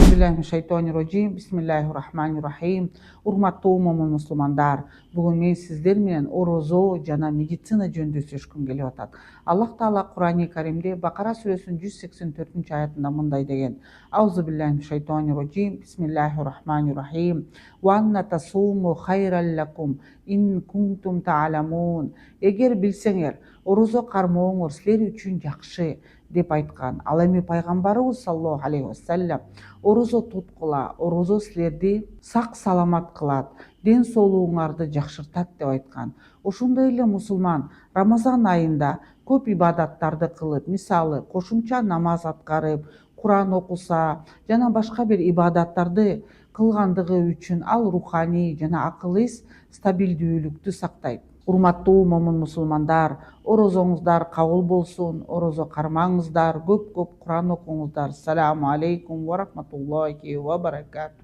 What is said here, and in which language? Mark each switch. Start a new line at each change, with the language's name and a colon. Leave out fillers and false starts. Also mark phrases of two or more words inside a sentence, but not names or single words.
Arabic: أعوذ بالله بسم الله الرحمن الرحيم.
Kyrgyz: Урматтуу момун мусулмандар, бүгүн мен сиздер менен орозо жана медицина жөнүндө сүйлөшкүм келип атат. Аллах Таала Кур'ани Каримде Бакара сүрөсүнүн 184-аятында мындай деген:
Arabic: أعوذ بالله بسم الله الرحمن الرحيم. وأن تصوموا خير لكم إن كنتم تعلمون.
Kyrgyz: Эгер билсеңер, орозо кармооңор силер үчүн жакшы деп айткан. Ал эми пайгамбарыбыз
Arabic: صلى الله عليه وسلم
Kyrgyz: орозо туткула, орозо силерди сак саламат кылат, ден соолугуңарды жакшыртат деп айткан. Ошондой эле мусулман Рамазан айында көп ибадаттарды кылып, мисалы кошумча намаз аткарып, Куран окуса жана башка бир ибадаттарды кылгандыгы үчүн ал руханий жана акыл эс стабилдүүлүктү сактайт. Урматтуу момун мусулмандар, орозоңуздар кабыл болсун, орозо кармаңыздар, көп Куран окуңуздар.
Arabic: سلام عليكم ورحمة الله وبركاته.